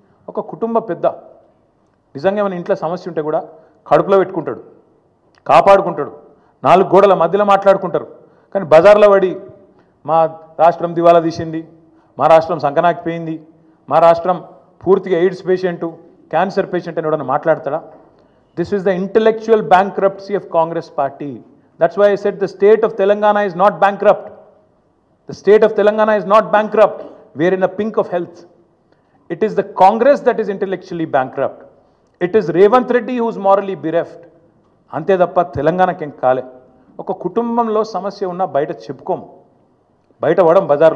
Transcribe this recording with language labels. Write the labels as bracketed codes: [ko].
[te] ఒక కుటుంబ పెద్ద నిజంగా మన ఇంట్లో సమస్య ఉంటే కూడా కడుపులో పెట్టుకుంటాడు, కాపాడుకుంటాడు, 4 గోడల మధ్యలో మాట్లాడుకుంటారు. కానీ బజార్లో పడి మా రాష్ట్రం దివాలా తీసింది, మా రాష్ట్రం సంకనాకిపోయింది, మా రాష్ట్రం పూర్తిగా ఎయిడ్స్ పేషెంటు, క్యాన్సర్ పేషెంట్ అని ఎవడన్నా మాట్లాడతాడా? [en] This is the intellectual bankruptcy of Congress party. That's why I said the state of Telangana is not bankrupt. The state of Telangana is not bankrupt. We are in a pink of health. It is the Congress that is intellectually bankrupt. It is Revanth Reddy who is morally bereft. [te] అంతే తప్ప తెలంగాణకేం కాలే. ఒక కుటుంబంలో సమస్య ఉన్నా బయట చెప్పుకోము, బయట పడం బజార్లో.